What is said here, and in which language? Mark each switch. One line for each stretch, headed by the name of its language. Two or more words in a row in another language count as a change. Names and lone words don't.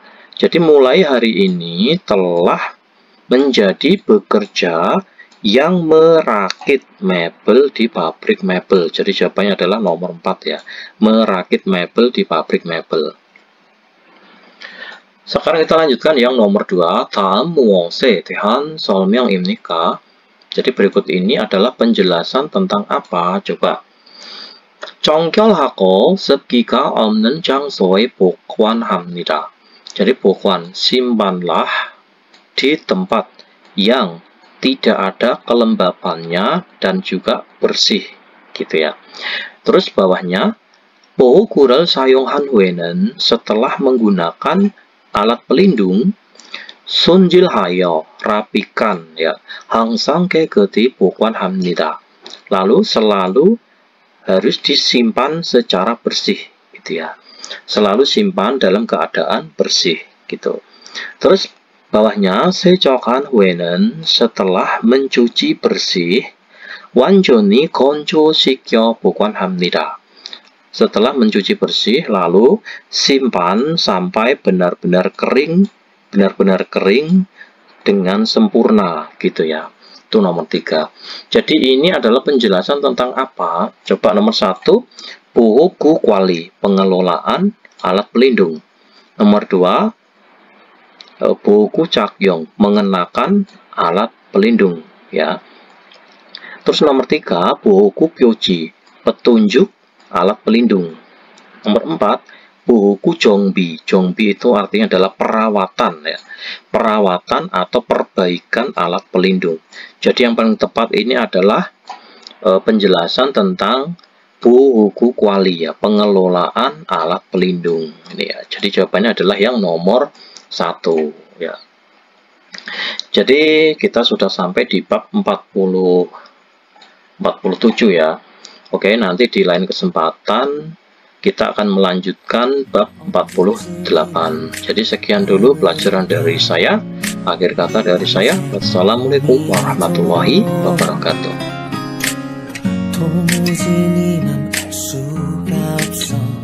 Indonesian: Jadi mulai hari ini telah menjadi bekerja yang merakit mebel di pabrik mebel. Jadi jawabannya adalah nomor 4 ya. Merakit mebel di pabrik mebel. Sekarang kita lanjutkan yang nomor 2.
Korean: 다음 무엇에 대한 설명입니까?
Indonesian: Jadi berikut ini adalah penjelasan tentang apa? Coba.
Korean: 정결하고 습기가 없는 장소에 보관합니다.
Indonesian: Jadi 보관, simpanlah di tempat yang tidak ada kelembapannya dan juga bersih gitu ya. Terus bawahnya
Korean: 보호구를 사용한 후에는
Indonesian: setelah menggunakan alat pelindung 손질하여 rapikan ya.
Korean: 항상 깨끗이 보관합니다.
Indonesian: Lalu selalu harus disimpan secara bersih gitu ya. Selalu simpan dalam keadaan bersih gitu. Terus bawahnya
Korean: 세척한 후에는
Indonesian: setelah mencuci bersih
Korean: 완전히 건조시켜 보관합니다.
Indonesian: Setelah mencuci bersih lalu simpan sampai benar-benar kering dengan sempurna gitu ya. Itu nomor 3. Jadi ini adalah penjelasan tentang apa? Coba nomor 1,
Korean: 보호구 관리,
Indonesian: pengelolaan alat pelindung. Nomor 2,
Korean: 보호구 착용,
Indonesian: mengenakan alat pelindung ya. Terus nomor 3,
Korean: 보호구 표지,
Indonesian: petunjuk alat pelindung. Nomor 4,
Korean: 보호구 정비.
Indonesian: 정비 itu artinya adalah perawatan ya. Perawatan atau perbaikan alat pelindung. Jadi yang paling tepat ini adalah penjelasan tentang
Korean: 보호구 관리
Indonesian: ya, pengelolaan alat pelindung. Ini ya. Jadi jawabannya adalah yang nomor 1 ya. Jadi kita sudah sampai di bab 47 ya. Oke, nanti di lain kesempatan kita akan melanjutkan bab 48. Jadi sekian dulu pelajaran dari saya. Akhir kata dari saya,
Arabic: والسلام عليكم ورحمة الله وبركاته.
Korean: 도무지 네 맘 알 수가 없어